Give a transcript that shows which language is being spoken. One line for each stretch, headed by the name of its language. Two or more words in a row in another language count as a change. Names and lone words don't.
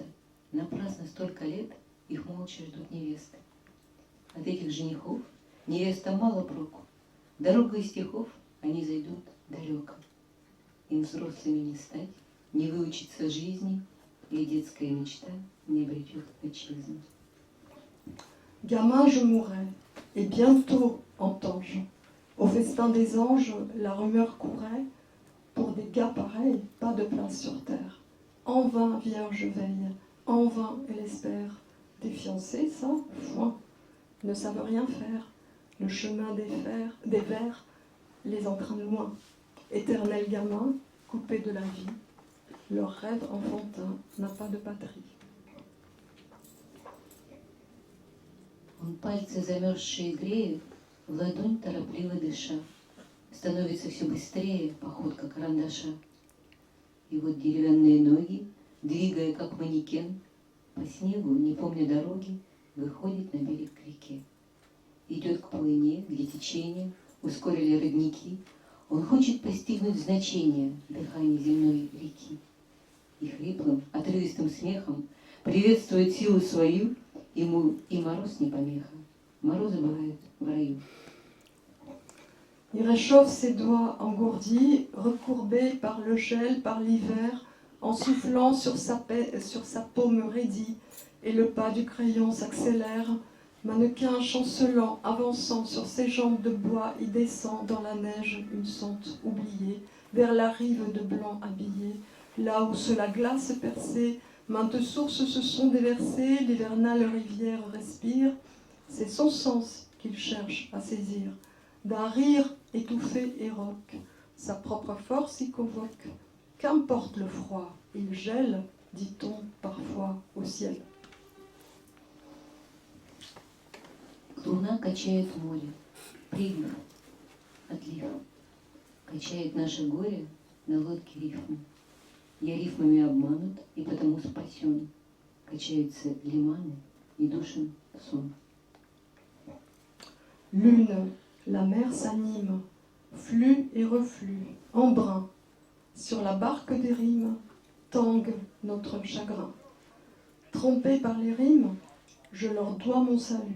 Russian: Напрасно столько лет их молча ждут невесты. От этих женихов невеста мало проку. Дорогой стихов они зайдут далеко. Им взрослыми не стать, не выучиться жизни, и детская мечта не обретет отчизну.
French: Gamin, je mourrai, et bientôt, entends-je, au festin des anges, la rumeur courait, pour des gars pareils, pas de place sur terre. En vain, vierge veille, en vain, elle espère. Des fiancés, ça, foin, ne savent rien faire. Le chemin des vers les entraîne loin. Éternel gamin, coupé de la vie, leur rêve enfantin n'a pas de patrie.
Russian: Он пальцы замерзшие греет, в ладонь торопливо дыша. Становится все быстрее походка карандаша. И вот деревянные ноги, двигая как манекен, по снегу, не помня дороги, выходит на берег к реке. Идет к полыне, где течение ускорили родники. Он хочет постигнуть значение дыхания земной реки. И хриплым, отрывистым смехом приветствует силу свою. Ему и мороз не помеха. Морозы бывают в раю.
French: Il réchauffe ses doigts engourdis, recourbés par le gel, par l'hiver, en soufflant sur sa paume raidie, et le pas du crayon s'accélère. Mannequin chancelant, avançant sur ses jambes de bois, il descend dans la neige une sente oubliée, vers la rive de blanc habillée, là où sous la glace percée, maintes sources se sont déversées, l'hivernale rivière respire. C'est son sens qu'il cherche à saisir. D'un rire étouffé et rauque, sa propre force y convoque. Qu'importe le froid, il gèle, dit-on parfois au ciel.
Russian: Луна качает море, прилив, отлив. Качает наше горе на лодке рифмы. Я рифмами обманут и потому спасен. Качаются лиманы и душен сон.
French: Lune, la mer s'anime, flux et reflux, embrun. Sur la barque des rimes, tangue notre chagrin. Trompé par les rimes, je leur dois mon salut.